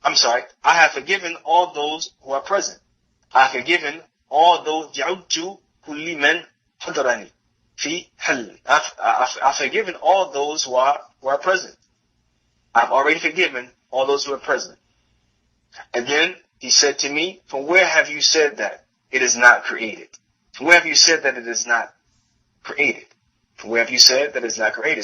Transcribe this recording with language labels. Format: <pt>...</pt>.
<en>I have forgiven all those who are present. I have forgiven all those</en> <ar>جعلت كل من حضرني في حل.</ar> <en>I've forgiven all those who are present. I've already forgiven all those who are present. And then he said to me, from where have you said that it is not created? From where have you said that it is not created? From where have you said that it is not created?</en>